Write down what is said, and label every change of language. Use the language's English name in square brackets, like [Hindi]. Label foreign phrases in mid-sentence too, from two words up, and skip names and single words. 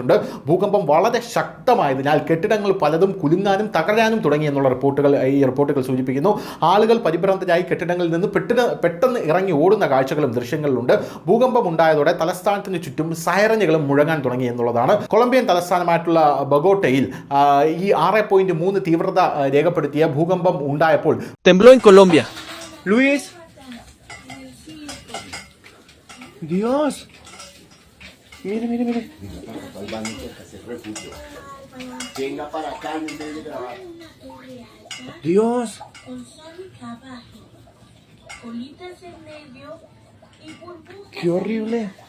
[Malayalam] ഭൂകമ്പം വളരെ ശക്തമായതിനാൽ കെട്ടിടങ്ങൾ പലതും കുലുങ്ങാനും തകരാനും തുടങ്ങി എന്നുള്ള റിപ്പോർട്ടുകൾ സൂചിപ്പിക്കുന്നു. ആളുകൾ പരിഭ്രാന്തരായി കെട്ടിടങ്ങളിൽ നിന്ന് പെട്ടെന്ന് ഇറങ്ങി ഓടുന്ന കാഴ്ചകളും ദൃശ്യങ്ങളിലുണ്ട്. ഭൂകമ്പം ഉണ്ടായതോടെ തലസ്ഥാനത്തിന് ചുറ്റും സൈറനുകളും മുഴങ്ങാൻ തുടങ്ങി എന്നുള്ളതാണ്. കൊളംബിയൻ തലസ്ഥാനമായിട്ടുള്ള ബൊഗോട്ടയിൽ ഈ 6.3 തീവ്രത രേഖപ്പെടുത്തിയ ഭൂകമ്പം ഉണ്ടായപ്പോൾ [Spanish] tembló en Colombia. Luis. Dios. Mire. Venga para acá y en vez de grabar. Dios. Qué horrible.